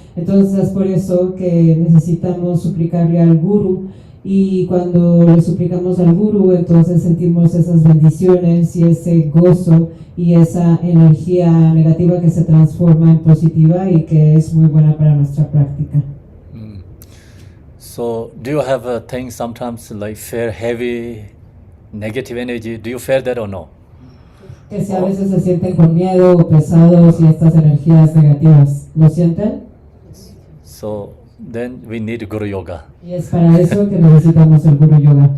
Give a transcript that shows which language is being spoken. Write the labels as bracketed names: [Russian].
[Spanish] Entonces es por eso que necesitamos suplicarle al Guru, y cuando le suplicamos al Guru, entonces sentimos esas bendiciones y ese gozo y esa energía negativa que se transforma en positiva y que es muy buena para nuestra práctica. [English] So, do you have a thing sometimes like feel heavy, negative energy? Do you feel that or no? [Spanish] Que si a veces se sienten con miedo o pesados y estas energías negativas, ¿lo sienten? [English] So, then we need Guru Yoga. [Spanish] Y es para eso que necesitamos el Guru Yoga.